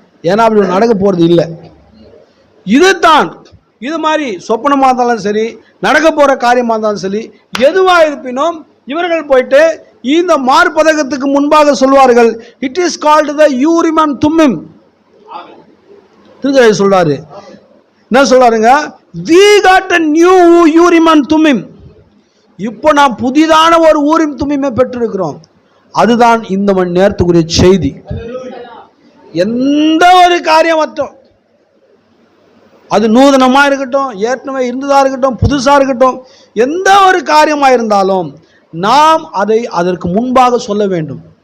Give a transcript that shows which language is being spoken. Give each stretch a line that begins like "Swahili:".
Tamil: ஏன்னா அப்படி நடக்க போகிறது இல்லை. இதுதான் இது மாதிரி சொப்பனமாக இருந்தாலும் சரி, நடக்க போகிற காரியமாக இருந்தாலும் சரி, எதுவாக இருப்பினும் இவர்கள் போயிட்டு இந்த மார்பதகத்துக்கு முன்பாக சொல்வார்கள்,
English: It is called the Urim and Thummim.
Tamil: திருக்கை சொல்றாரு, என்ன சொல்றாருங்க,
English: we got a new urim and thummim.
Tamil: இப்போ நாம் புதிதான ஒரு ஊரிம் தும்மிமை பெற்றிருக்கிறோம். அதுதான் இந்த மணி நேரத்துக்குரிய செய்தி. எந்த ஒரு காரியம் மட்டும் அது நூதனமாக இருக்கட்டும், ஏற்கனவே இருந்ததாக இருக்கட்டும், புதுசாக இருக்கட்டும், எந்த ஒரு காரியமாக இருந்தாலும் நாம் அதை அதற்கு முன்பாக சொல்ல வேண்டும்.